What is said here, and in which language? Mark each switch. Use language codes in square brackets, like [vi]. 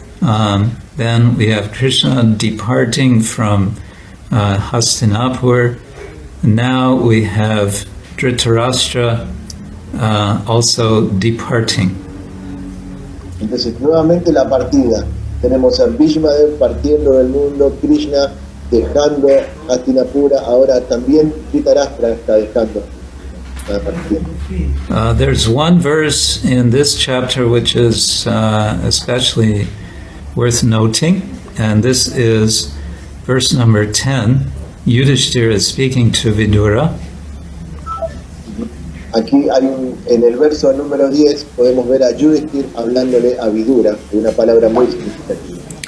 [en] Then we have Krishna departing from Hastinapur. Now we have Dhritarashtra also departing. [es] Entonces nuevamente la partida. Tenemos a Bhishma Dev partiendo del mundo, Krishna dejando Hastinapura, ahora también Dhritarashtra está dejando la partida. [en] There's one verse in this chapter which is especially worth noting, and this is verse number 10. Yudhishthira is speaking to Vidura. [es] Aquí en el verso número 10 podemos ver a Yudhishthira hablándole a Vidura, de una palabra muy significativa.